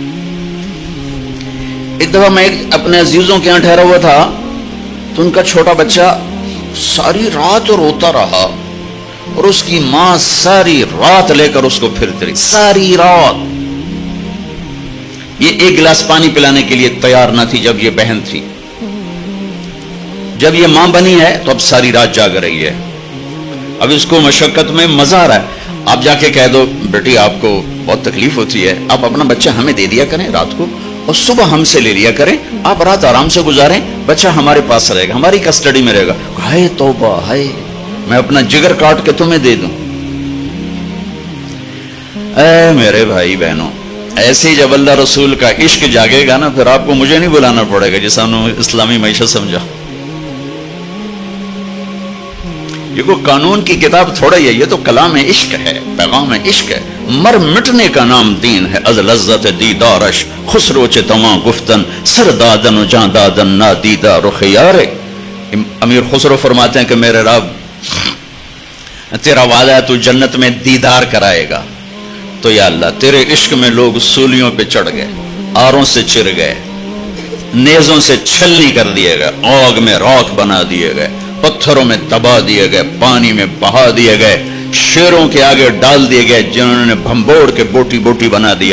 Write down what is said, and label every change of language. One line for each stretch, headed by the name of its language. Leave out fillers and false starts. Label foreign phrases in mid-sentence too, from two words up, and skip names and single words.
Urdu: ایک دفعہ میں اپنے عزیزوں کے یہاں ٹھہرا ہوا تھا تو ان کا چھوٹا بچہ ساری رات روتا رہا اور اس کی ماں ساری رات لے کر اس کو پھرتی رہی، ساری رات. یہ ایک گلاس پانی پلانے کے لیے تیار نہ تھی جب یہ بہن تھی. جب یہ ماں بنی ہے تو اب ساری رات جاگ رہی ہے، اب اس کو مشقت میں مزہ آ رہا ہے. آپ جا کے کہہ دو بیٹی آپ کو بہت تکلیف ہوتی ہے، آپ اپنا بچہ ہمیں دے دیا کریں رات کو اور صبح ہم سے لے لیا کریں، آپ رات آرام سے گزاریں، بچہ ہمارے پاس رہے گا، ہماری کسٹڈی میں رہے گا. ہائے توبہ، ہائے میں اپنا جگر کاٹ کے تمہیں دے دوں. اے میرے بھائی بہنوں، ایسے ہی جب اللہ رسول کا عشق جاگے گا نا، پھر آپ کو مجھے نہیں بلانا پڑے گا جس نے اسلامی معیشت سمجھا. یہ کوئی قانون کی کتاب تھوڑا ہی ہے، یہ تو کلام عشق ہے، پیغام عشق ہے. مر مٹنے کا نام دین ہے،
Persian: از لذت دیدارش خسرو چ تمام گفتن سر دادن و جان دادن نا دیدہ رخ یارے.
Urdu: امیر خسرو فرماتے ہیں کہ میرے رب تیرا وعدہ ہے تو جنت میں دیدار کرائے گا، تو یا اللہ تیرے عشق میں لوگ سولیوں پہ چڑھ گئے، آروں سے چر گئے، نیزوں سے چھلنی کر دیے گئے، آگ میں راکھ بنا دیے گئے، پتھروں میں دبا دیے گئے، پانی میں بہا دیے گئے، شیروں کے آگے ڈال دیے گئے جنہوں نے بھمبوڑ کے بوٹی بوٹی بنا دیا.